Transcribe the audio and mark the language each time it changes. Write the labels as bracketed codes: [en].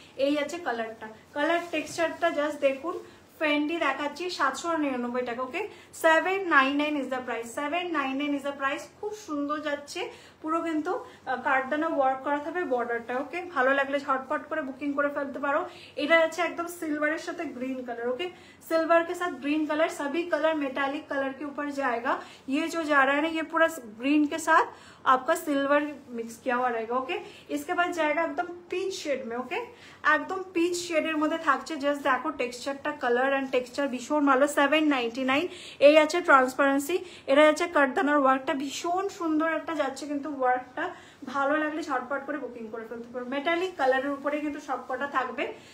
[bn] এই আছে কালারটা, কালার টেক্সচারটা জাস্ট দেখুন। ফেন্ডি দেখাচ্ছি 799 টাকা। [en] Okay, 799 is the price, 799 is the price. [bn] খুব সুন্দর যাচ্ছে, পুরো কিন্তু কাটদানা ওয়ার্ক করা থাকবে বর্ডারটা। ওকে, ভালো লাগলে ঝটপট করে বুকিং করে ফেলতে পারো। এটা যাচ্ছে একদম [hi] सिल्वर साथ ग्रीन कलर। ओके, सिल्वर के साथ ग्रीन कलर, सभी कलर मेटालिक कलर के ऊपर जाएगा। ये जो जा रहा है ना, ये पूरा ग्रीन के साथ आपका सिल्वर मिक्स किया हुआ रहेगा। ओके, इसके बाद जाएगा एकदम पीच शेड में। ओके, एकदम पीच शेडের [bn] মধ্যে থাকছে। জাস্ট দেখো টেক্সচারটা, কালার এন্ড টেক্সচার ভীষণ ভালো। 799 এই আছে ট্রান্সপারেন্সি। এটা যাচ্ছে কাটদানার ওয়ার্কটা ভীষণ সুন্দর একটা যাচ্ছে, কিন্তু ওয়ার্কটা ভালো লাগলে ঝটপট করে বুকিং করে ফেলতে পারো। মেটালিক কালারের উপরে কিন্তু সবকটা থাকবে।